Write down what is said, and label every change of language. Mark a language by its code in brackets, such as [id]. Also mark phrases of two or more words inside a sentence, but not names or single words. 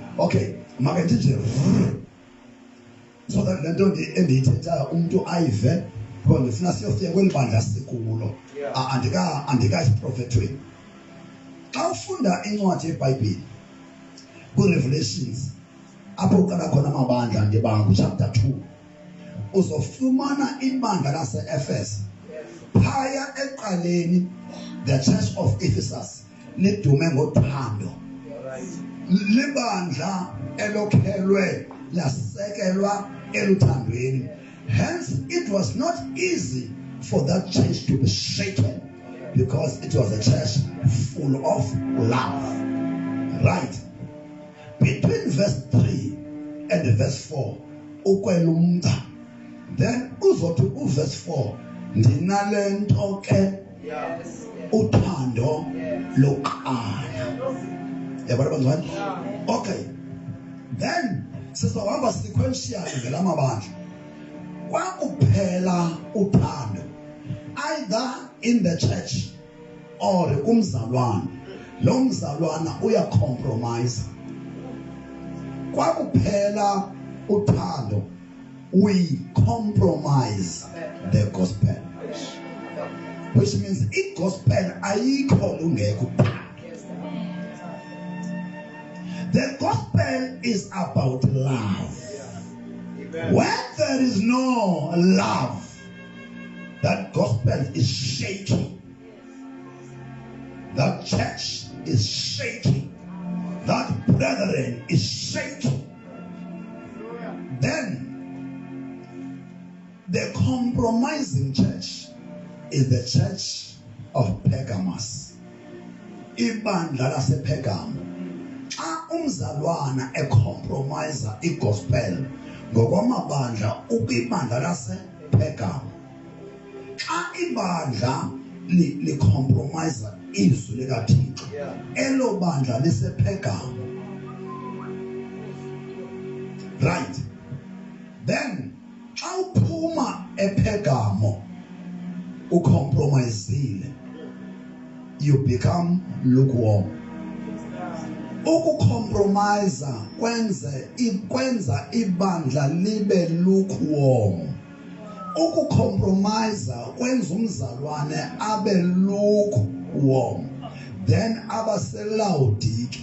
[xh] Okay, make nje [en] so that [xh] le nto endiyithethayo umuntu ayive, because ndifuna siyofika kweli bandla sikulo, andikasiprofethweni. Xa ufunda incwadi yeBhayibhile kwiRevelations apho uqala khona amabandla ngebanga chapter 2, uzofumana ibandla lase-Efes. Phaya eqaleni [en] the church of Ephesus [xh] lidume ngothando, libandla elokhelwe lasekelwa eluthandweni. [en] Hence it was not easy for that church to be shaken, because it was a church full of love. Right? Between verse 3 and verse 4, [xh] ukwelumda. Then uzothi verse 4, ndinalento ke uthando loqala. Yabona bangani? Okay. Then sizawuhamba sequentially ngelamabandla. Kwakuphela uthando [en] either in the church or [xh] kumzalwana. Lo mzalwana uyacompromise. Kwakuphela uthando, [en] we compromise the gospel, which means gospel [xh] ayikho lungekho. [en] The gospel is about love. When there is no love, that gospel is shaky. That church is shaky. That brethren is shaky. Then the compromising church is the church of Pergamos. [xh] Ibandla lasePergamo. Xa umzalwana ecompromise igospel ngokwamabandla ukwibandla lasePergamo. Xa ibandla licompromise izwi likaThixo, elo bandla lisePergamo. Right? Then xa uphuma ePergamo ucompromisile, [en] you become lukewarm. [xh] Ukucompromise kwenza ibandla libe lukewarm. Ukucompromise kwenza umzalwane abe lukewarm. Then abaselawudike.